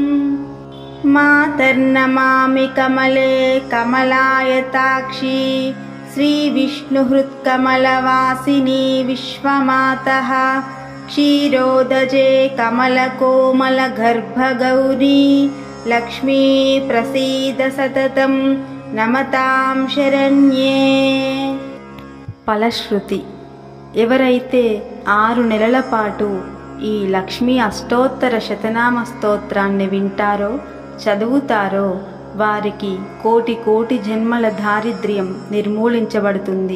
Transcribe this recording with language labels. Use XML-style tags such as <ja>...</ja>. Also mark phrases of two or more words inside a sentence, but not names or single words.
<sa>मातर्नमामि कमले कमलायताक्षी श्रीविष्णुहृत्कमलवासिनी विश्वमातः क्षीरोदजे कमलकोमलगर्भगौरी लक्ष्मी प्रसीद सततं नमतां शरण्ये।</sa> <te>ఫలశ్రుతి. ఎవరైతే 6 నెలల పాటు ఈ లక్ష్మీ అష్టోత్తర శతనామ స్తోత్రాన్ని వింటారో చదువుతారో వారికి కోటి కోటి జన్మల దారిద్ర్యం నిర్మూలించబడుతుంది.</te>